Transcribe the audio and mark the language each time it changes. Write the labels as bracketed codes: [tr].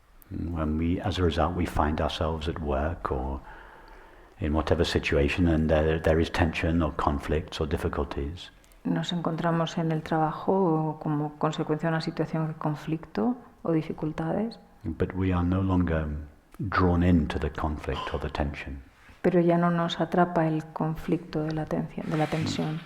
[en] When as a result, we find ourselves at work or in whatever situation, and there is tension or conflicts or difficulties. [es] Nos encontramos en el trabajo o como consecuencia de una situación de conflicto o dificultades. [en] But we are no longer drawn into the conflict or the tension. [es] Pero ya no nos atrapa el conflicto de la tensión.